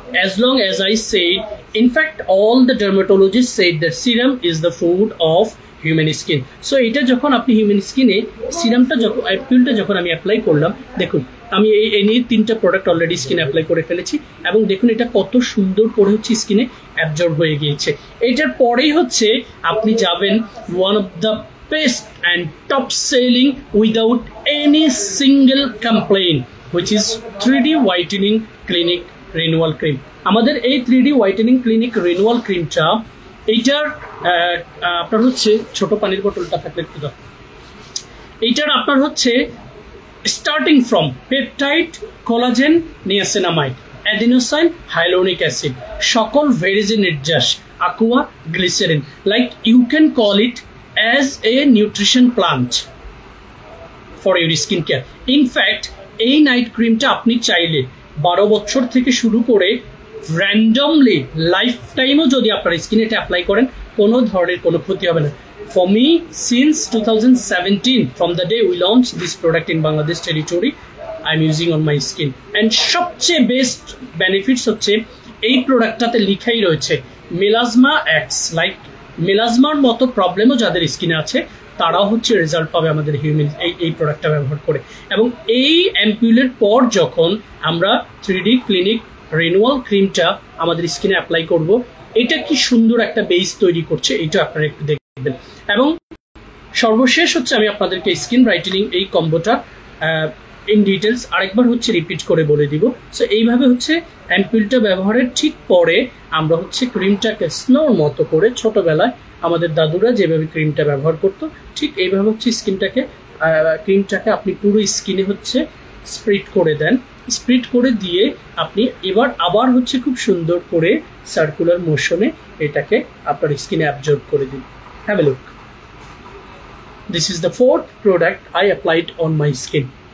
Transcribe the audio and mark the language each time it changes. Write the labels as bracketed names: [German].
[English] As long as I said, in fact all the dermatologist said that serum is the food of human skin. [Bangla] So এটা যখন আপনি human স্কিনে সিরামটা অ্যাম্পুলটা যখন আমি apply করলাম, দেখুন আমি এই নিয়ে 3টা প্রোডাক্ট অলরেডি স্কিনে অ্যাপ্লাই করে ফেলেছি, এবং দেখুন এটা কত সুন্দর করে হচ্ছে স্কিনে অ্যাবজর্ব হয়ে গিয়েছে। এটার পরেই হচ্ছে আপনি যাবেন [English] One of the best and top selling without any single complaint, which is 3D whitening clinic renewal cream. [Bangla] আমাদের এই 3D হোয়াইটেনিং ক্লিনিক রিনুয়াল ক্রিমটা এইটার আপনার হচ্ছে ছোট পানির বোতলটা থাকলে একটু দাও। এইটার আপনার হচ্ছে starting from peptide, collagen, niacinamide, adenosine, hyaluronic acid, সকল ভেরিজি নির্যাস, aqua, glycerin, [English] like you can call it as a nutrition plant for your skin care. [Bangla] In fact, এই নাইট ক্রিমটা আপনি চাইলে 12 বছর থেকে শুরু করে র্যান্ডমলি লাইফ টাইমও যদি আপনার স্কিনে এটা অ্যাপ্লাই করেন কোনো ধরনের কোনো ক্ষতি হবে না। [English] For me, since 2017, from the day we launched this product in Bangladesh territory, I'm using on my skin. [Bangla] And সবচেয়ে বেস্ট বেনিফিটস হচ্ছে এই প্রোডাক্টটাতে লিখাই রয়েছে মেলাজমা অ্যাক্টস, লাইক মেলাজমার মতো প্রবলেমও যাদের স্কিনে আছে তারাও হচ্ছে রেজাল্ট পাবে আমাদের হিউম্যান এই প্রোডাক্টটা ব্যবহার করে। এবং এই অ্যাম্পুলের পর যখন আমরা 3D ক্লিনিক রিনুয়াল ক্রিমটা আমাদের স্কিনে অ্যাপ্লাই করব, এটা কি সুন্দর একটা বেস তৈরি করছে এটা আপনারা একটু দেখবেন। এবং সর্বশেষ হচ্ছে আমি আপনাদেরকে স্কিন ব্রাইটেনিং এই কম্বোটা ইন ডিটেলস আরেকবার হচ্ছে রিপিট করে বলে দিব। সো এইভাবে হচ্ছে অ্যাম্পুলটা ব্যবহারের ঠিক পরে আমরা হচ্ছে ক্রিমটাকে স্নোর মতো করে ছোটবেলায় আমাদের দাদুরা যেভাবে ক্রিমটা ব্যবহার করতো ঠিক এইভাবে হচ্ছে ক্রিমটাকে আপনি পুরো স্কিনে হচ্ছে স্প্রিট করে দেন। স্প্রিট করে দিয়ে আপনি এবার আবার হচ্ছে খুব সুন্দর করে সার্কুলার মোশনে এটাকে আপনার স্কিনে অ্যাবজর্ব করে দিন। [English] Have a look. This is the fourth product I applied on my skin.